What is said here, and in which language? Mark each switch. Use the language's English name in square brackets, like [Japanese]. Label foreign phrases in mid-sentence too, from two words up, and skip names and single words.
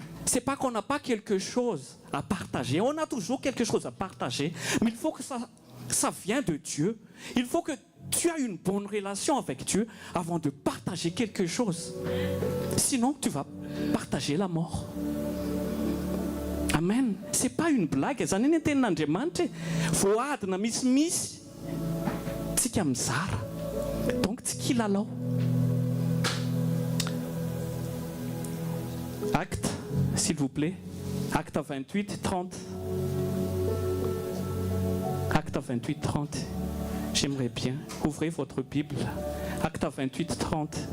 [French] C'est pas qu'on n'a pas quelque chose à partager. On a toujours quelque chose à partager. Mais il faut que ça vienne de Dieu. Il faut que tu aies une bonne relation avec Dieu avant de partager quelque chose. Sinon, tu vas partager la mort. Amen. C'est pas une blague. [Malagasy] Zany ny tenin'Andriamanitra voadina misimisy tsika mizara. Donc tsy kilalao. [French] Acte, s'il vous plaît. Acte 28, 30. Acte 28, 30. J'aimerais bien. Ouvrez votre Bible. Acte 28, 30.